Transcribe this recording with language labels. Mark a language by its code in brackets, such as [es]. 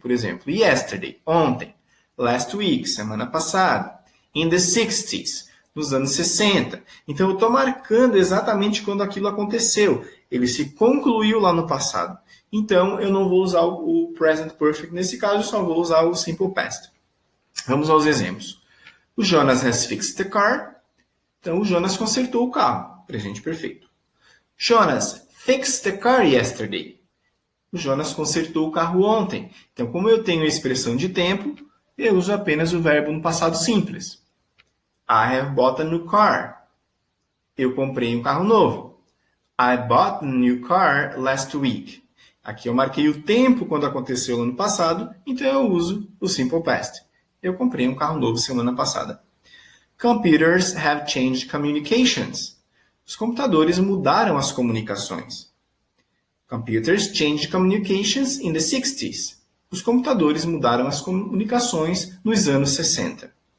[pt] Por exemplo, yesterday, ontem. Last week, semana passada. [en] In the 60s, [pt] nos anos 60. Então, eu estou marcando exatamente quando aquilo aconteceu. Ele se concluiu lá no passado. Então, eu não vou usar o present perfect nesse caso, eu só vou usar o simple past. Vamos aos exemplos. [en] O Jonas has fixed the car. [pt] Então, o Jonas consertou o carro. Presente perfeito. [en] Jonas fixed the car yesterday. [pt] O Jonas consertou o carro ontem. Então, como eu tenho a expressão de tempo, eu uso apenas o verbo no passado simples. [en] I have bought a new car. [pt] Eu comprei um carro novo. [en] I bought a new car last week. [pt] Aqui eu marquei o tempo quando aconteceu no ano passado, então eu uso o simple past. Eu comprei um carro novo semana passada. [en] Computers have changed communications. [pt] Os computadores mudaram as comunicações. [en] Computers changed communications in the 60s. [pt] Os computadores mudaram as comunicações nos anos 60.